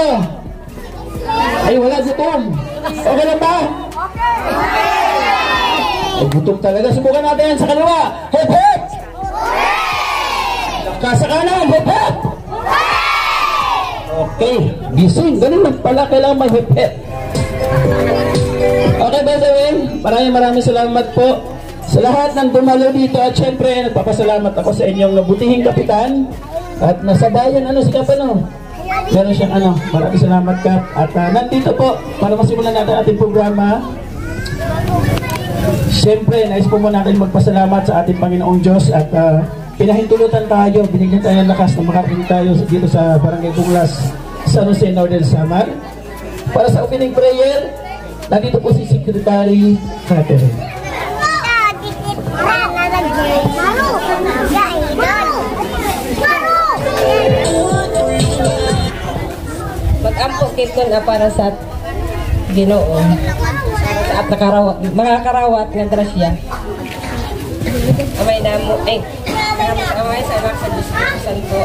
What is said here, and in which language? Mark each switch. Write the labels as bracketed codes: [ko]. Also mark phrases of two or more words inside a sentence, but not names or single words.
[tl] Ay, wala gutom. Okay lang ba? Ay, gutom talaga. Subukan natin yan sa kaliwa. Hip hip! Sa kanan, hip hip! Okay, gising. Ganun lang pala, kailangan mag hip hip. [en] Okay, by the way, [tl] maraming salamat po sa lahat ng dumalo dito. At syempre, nagpapasalamat ako sa inyong nabutihing kapitan. At nasa bayan, si Kapano? Meron siyang maraming salamat, Kap. At nandito po, para masimulan natin ating programa. Syempre, nais po muna natin magpasalamat sa ating Panginoong Diyos. At pinahintulutan tayo, binigyan tayo ng lakas na makarating tayo dito sa Barangay Bunglas, San Jose, Northern Samar. Para sa opening prayer, nandito po si Secretary Catherine. [war] Mag-ampo kit na para sa Ginoo. Sa mga karawat ng grasya. Amay namo, amay sa anak sa Diyos Santo.